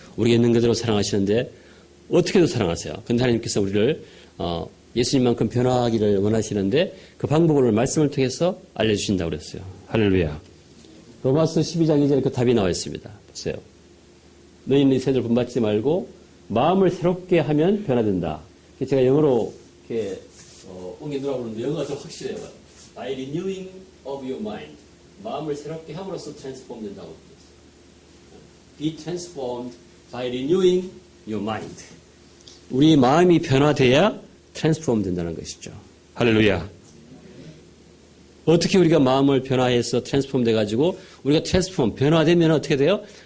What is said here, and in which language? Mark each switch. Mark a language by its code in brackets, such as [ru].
[ko] 우리가 있는 그대로 사랑하시는데 어떻게도 사랑하세요. 근데 하나님께서 우리를 예수님만큼 변화하기를 원하시는데 그 방법을 말씀을 통해서 알려주신다고 그랬어요. 할렐루야. 로마서 12장 2절에 그 답이 나와 있습니다. 보세요. 너희는 이 세대를 본받지 말고 마음을 새롭게 하면 변화된다. 제가 영어로 이렇게 옮겨두라고 그러는데 영어가 좀 확실해요. [en] By renewing of your mind. [ko] 마음을 새롭게 함으로써 트랜스폼 된다고 그랬어요. [en] Be transformed by renewing your mind. [ko] 우리 마음이 변화돼야 트랜스폼 된다는 것이죠. 할렐루야. 어떻게 우리가 마음을 변화해서 트랜스폼 돼가지고 우리가 변화되면 어떻게 돼요?